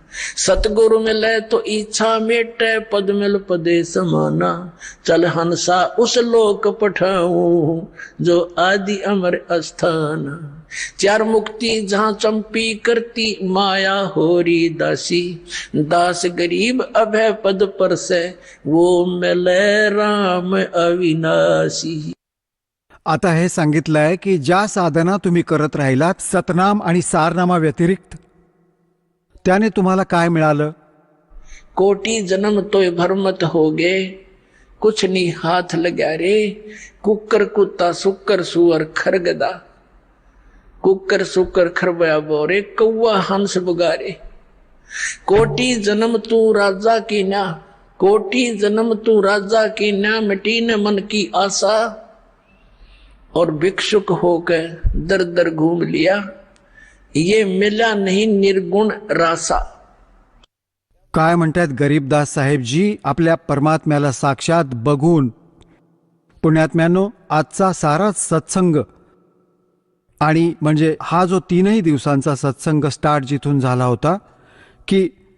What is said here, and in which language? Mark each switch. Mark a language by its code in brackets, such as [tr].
[hi] सतगुरु मिले तो इच्छा मेटे, पद मिल पदे समाना, चल हंसा उस लोक पठाऊं, जो आदि अमर अस्थान। चार मुक्ति जहां चंपी करती, माया होरी दासी, दास गरीब अभय पद पर से, वो मिले राम अविनाशी। [mr] आता हे सांगितलंय की ज्या साधना तुम्ही करत राहिलात सतनाम आणि सारनामा व्यतिरिक्त, त्याने तुम्हाला काय मिळालं? [hi] कोटि जन्म तोय भरमत हो गे, कुछ नी हाथ लग्या रे, कुकर कुत्ता सुकर सुअर खरगदा, कुकर सुकर खरबया बोरे, कौवा हंस बुगारे। कोटि जन्म तू राजा की ना, कोटि जन्म तू राजा की ना, मिटी न मन की आशा, और भिक्षुक होकर दर दर घूम लिया, ये मिला नहीं निर्गुण रासा। [mr] काय म्हणतात गरीबदास साहेबजी आपल्या परमात्म्याला साक्षात बघून? पुण्यात्म्यानो, आजचा सारा सत्संग आणि म्हणजे हा जो 3 दिवसांचा सत्संग स्टार्ट जिथून झाला होता की